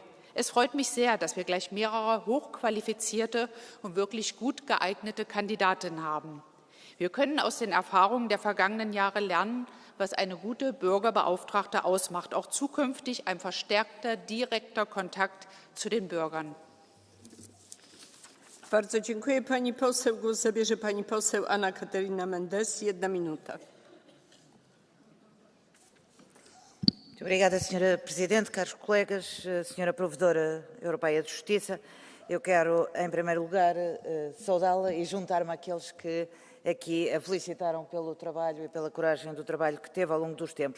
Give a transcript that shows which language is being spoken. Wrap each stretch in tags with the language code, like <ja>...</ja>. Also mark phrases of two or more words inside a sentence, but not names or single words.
<de>Es freut mich sehr, dass wir gleich mehrere hochqualifizierte und wirklich gut geeignete Kandidatinnen haben. Wir können aus den Erfahrungen der vergangenen Jahre lernen, was eine gute Bürgerbeauftragte ausmacht, auch zukünftig ein verstärkter, direkter Kontakt zu den Bürgern.</de> <pl>Bardzo dziękuję pani poseł. Głos zabierze pani poseł Ana Caterina Mendes. 1 minuta.</pl> <pt>Muito obrigada, Sra. Presidente, caros colegas, Sra. Provedora Europeia de Justiça. Eu quero, em primeiro lugar, saudá-la e juntar-me àqueles que aqui a felicitaram pelo trabalho e pela coragem do trabalho que teve ao longo dos tempos.</pt>